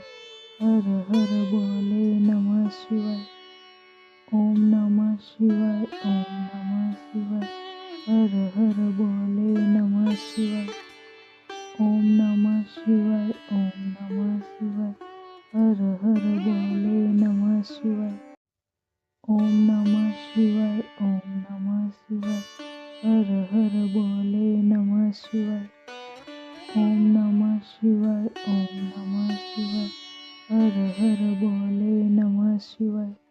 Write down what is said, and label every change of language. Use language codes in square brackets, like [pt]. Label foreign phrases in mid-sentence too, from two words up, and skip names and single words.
[sa] हर हर बोले नमः शिवाय। ओम नमः शिवाय, ओम नमः शिवाय। हर हर बोले नमः शिवाय। ओम नमः शिवाय, ओम नमः शिवाय। हर હર બોલે નમઃ શિવાય. ઓમ નમઃ શિવાય. ઓમ નમઃ શિવાય. હર હર બોલે નમઃ શિવાય. ઓમ નમઃ શિવાય. ઓમ નમઃ શિવાય. હર હર બોલે નમઃ શિવાય.